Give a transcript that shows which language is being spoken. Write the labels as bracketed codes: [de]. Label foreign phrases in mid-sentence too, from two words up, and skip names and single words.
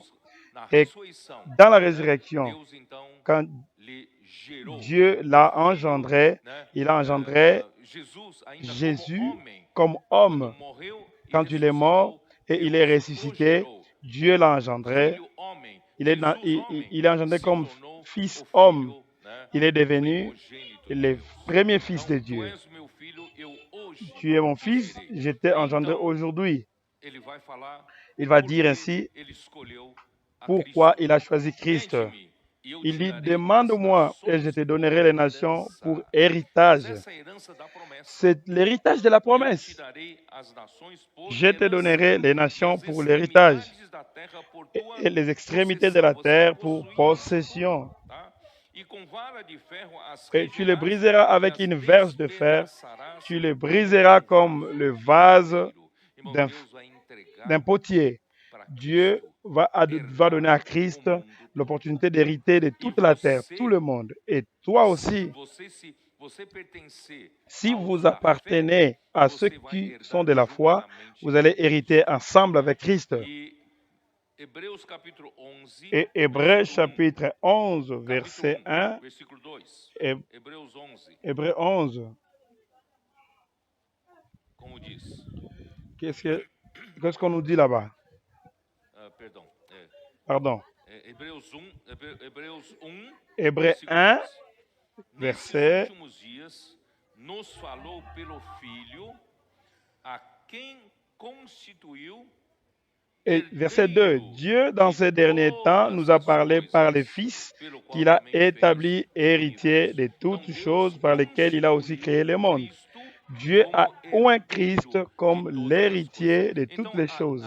[fr] Et dans la résurrection, quand Dieu l'a engendré, il a engendré Jésus comme homme. Quand il est mort et il est ressuscité, Dieu l'a engendré. [pt] filho homem, [fr] Il est [pt] Jesus homem, [fr] engendré [pt] se [fr] comme [pt] tornou [fr] fils [pt] o [fr] homme. [pt] filho, né, [fr] Il est devenu [pt] primogênito de [fr] le [pt] Deus. [fr] premier fils de [pt] Então, tu [fr] Dieu. [pt] és o meu filho, eu hoje [fr] Tu es mon [pt] te [fr] fils, [pt] gerei. [fr] je t'ai engendré [pt] Então, [fr] aujourd'hui. [pt] ele vai falar [fr] Il va [pt] por [fr] dire [pt] que [fr] ainsi [pt] ele escolheu a [fr] pourquoi [pt] Cristo. [fr] il a choisi Christ. [pt] Pede-me e eu [fr] Il [pt] te [fr] dit, [pt] darei as [fr] demande-moi et je [pt] nações [fr] te [pt] por [fr] donnerai les nations pour [pt] herança. Mas [fr] héritage. [pt] essa é a herança da promessa. [fr] C'est l'héritage de la [pt] Eu te [fr] promesse. [pt] darei as nações por [fr] Je te [pt] herança [fr] donnerai les [pt] e [fr] nations [pt] as [fr] pour l'héritage [pt] extremidades da terra por [fr] et [pt] tua [fr] les extrémités de [pt] possessão. [fr] la [pt] Você vai [fr] terre pour [pt] possuir isso, [fr] possession. [pt] tá? E com vara de ferro as [fr] Et tu les [pt] regerás [fr] briseras [pt] e [fr] avec [pt] as [fr] une verge de fer. [pt] despedaçarás [fr] Tu les [pt] como [fr] briseras comme [pt] vaso [fr] le [pt] de [fr] vase [pt] pedreiro. Irmão, [fr] d'un [pt] Deus vai entregar [fr] d'un potier. [pt] para [fr] Dieu [pt] Cristo [fr] va donner à [pt] herdar [fr] Christ [pt] o mundo todo. [fr] l'opportunité d'hériter de [pt] E [fr] toute la terre, tout [pt] você, [fr] le monde. Et toi aussi, [pt] se você pertencer [fr] si [pt] aos [fr] vous [pt] da fé, [fr] appartenez à ceux [pt] você vai [fr] qui sont [pt] herdar [fr] de la foi, [pt] juntamente [fr] vous [pt] com [fr] allez [pt] Deus. [fr] hériter ensemble avec Christ. [pt] E Hebreus capítulo 11, [fr] Et Hébreux [pt] versículo 1. [fr] chapitre 11, [pt] Capítulo [fr] verset [pt] 1, [fr] 1, [pt] versículo 2. [fr] et [pt] Hebreus 11, [fr] Hébreux 11, [pt] como diz? [fr] qu'est-ce qu'on nous dit là-bas? [pt] Perdão. [fr] Pardon. [pt] Hebreus 1, [fr] Hébreux [pt] versículo [fr] 1, [pt] 2. Nesses [fr] verset, [pt] últimos dias, nos falou pelo Filho, a quem constituiu [fr] et verset 2. Dieu, dans ces derniers temps, nous a parlé par le Fils qu'il a établi héritier de toutes choses par lesquelles il a aussi créé le monde. Dieu a oint Christ comme l'héritier de toutes les choses.